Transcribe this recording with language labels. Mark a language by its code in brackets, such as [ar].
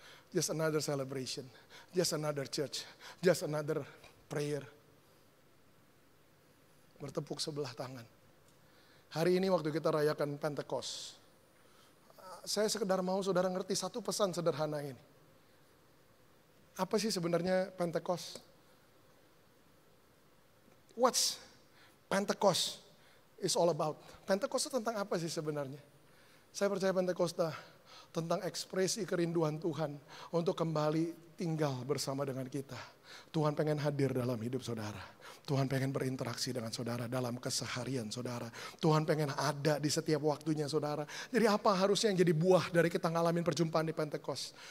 [en] Just another celebration, just another church, just another prayer. [id] Bertepuk sebelah tangan. Hari ini waktu kita rayakan Pentecost, saya sekedar mau saudara ngerti satu pesan sederhana ini. Apa sih sebenarnya Pentecost? [en] What's Pentecost is all about? [id] Pentecost itu tentang apa sih sebenarnya? Saya percaya Pentecost tentang ekspresi kerinduan Tuhan untuk kembali tinggal bersama dengan kita. Tuhan pengen hadir dalam hidup saudara. Tuhan pengen berinteraksi dengan saudara dalam keseharian saudara. Tuhan pengen ada di setiap waktunya saudara. Jadi apa harusnya yang jadi buah dari kita ngalamin perjumpaan di Pentecost?